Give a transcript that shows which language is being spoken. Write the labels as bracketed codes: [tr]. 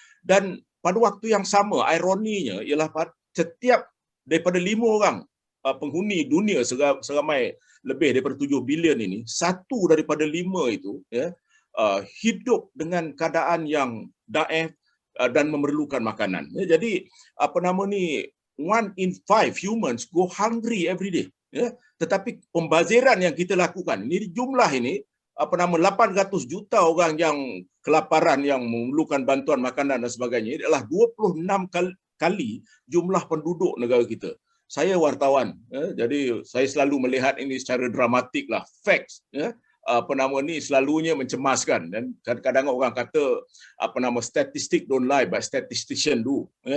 [ms] Dan pada waktu yang sama, ironinya ialah setiap daripada 5 orang penghuni dunia seramai lebih daripada 7 bilion ini, 1 daripada 5 itu, ya, hidup dengan keadaan yang daif, dan memerlukan makanan. [en] Jadi 1 in 5 humans go hungry every day. [ms] Tetapi pembaziran yang kita lakukan ini, jumlah ini 800 juta orang yang kelaparan, yang memerlukan bantuan makanan dan sebagainya, adalah 26 kali jumlah penduduk negara kita. Saya wartawan, jadi saya selalu melihat ini secara dramatik lah, facts, selalunya mencemaskan, dan kadang-kadang orang kata statistik [en] don't lie but statistician do.